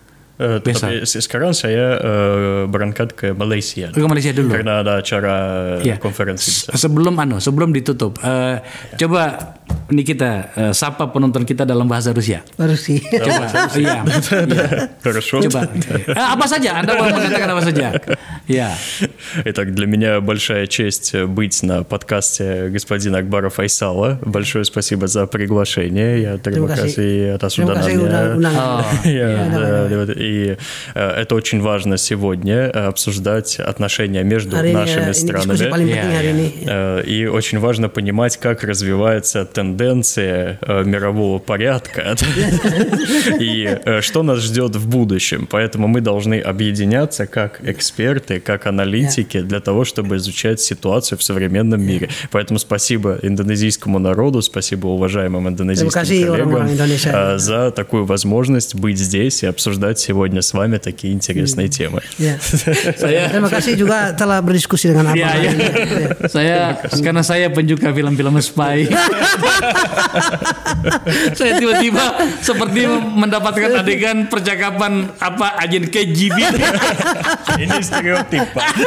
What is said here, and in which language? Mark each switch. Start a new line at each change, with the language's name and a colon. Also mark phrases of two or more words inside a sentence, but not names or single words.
Indonesian: Tapi sekarang saya berangkat ke Malaysia. Ke Malaysia dulu. Karena ada acara konferensi. Sebelum ditutup, coba Nikita sapa penonton kita dalam bahasa Rusia. Rusia. Coba. Coba. Apa saja? Anda mau mengatakan apa saja?
Russian: Итак, для меня большая честь быть на подкасте господина Акбара Файсала. Большое спасибо за приглашение.
Indonesian: Terima kasih atas undangannya.
Russian: И это очень важно сегодня обсуждать отношения между нашими странами. И очень важно понимать, как развивается тенденция мирового порядка и что нас ждет в будущем. Поэтому мы должны объединяться как эксперты, как аналитики для того, чтобы изучать ситуацию в современном мире. Поэтому спасибо индонезийскому народу, спасибо уважаемым индонезийским коллегам за такую возможность быть здесь и обсуждать сегодня с вами такие интересные темы.
Indonesian: Terima kasih juga telah berdiskusi dengan Abang. Karena saya penyuka film-film spy. Saya tiba-tiba seperti mendapatkan adegan percakapan agen KGB. Ini stereotip, Pak.